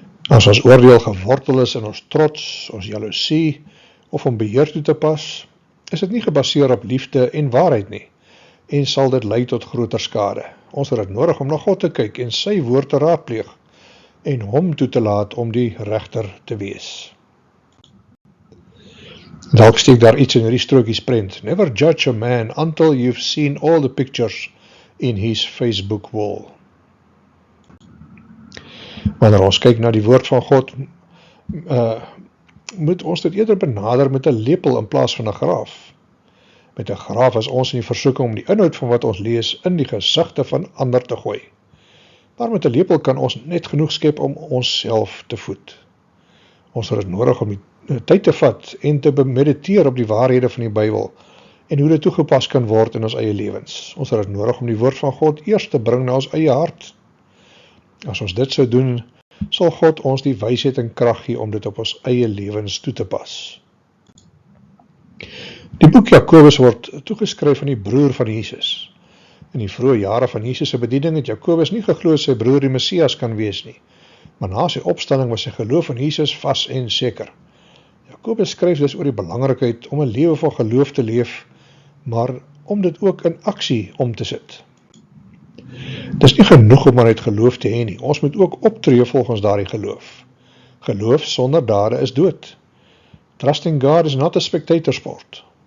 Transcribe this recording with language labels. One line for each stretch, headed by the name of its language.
Afrikaans: As ons oordeel gewortel is in ons trots, ons jaloesie of om beheer toe te pas, is dit nie gebaseer op liefde en waarheid nie, en sal dit lei tot groter skade. Ons het dit nodig om na God te kyk en sy woord te raadpleeg, en hom toe te laat om die regter te wees. Dalk steek daar iets in hierdie strokiesprent.
English: Never judge a man until you've seen all the pictures in his Facebook wall.
Afrikaans: Wanneer ons kyk na die woord van God, moet ons dit eerder benader met 'n lepel in plaas van 'n graaf. Met 'n graaf is ons in die versoeking om die inhoud van wat ons lees in die gesigte van ander te gooi. Maar met 'n lepel kan ons net genoeg skep om onsself te voed. Ons het dit nodig om die tyd te vat en te mediteer op die waarhede van die Bybel en hoe dit toegepas kan word in ons eie lewens. Ons het dit nodig om die woord van God eers te bring na ons eie hart. As ons dit sou doen, sal God ons die wysheid en krag gee om dit op ons eie lewens toe te pas. Die boek Jakobus word toegeskryf aan die broer van Jesus. In die vroeë jare van Jesus se bediening het Jakobus nie geglo sy broer die Messias kan wees nie, maar na sy opstanding was sy geloof in Jesus vas en seker. Jakobus skryf dus oor die belangrikheid om 'n lewe van geloof te leef, maar om dit ook in aksie om te sit. Dis nie genoeg om maar net geloof te hê nie, ons moet ook optree volgens daardie geloof. Geloof sonder dade is dood.
English: Trusting God is not a spectator sport.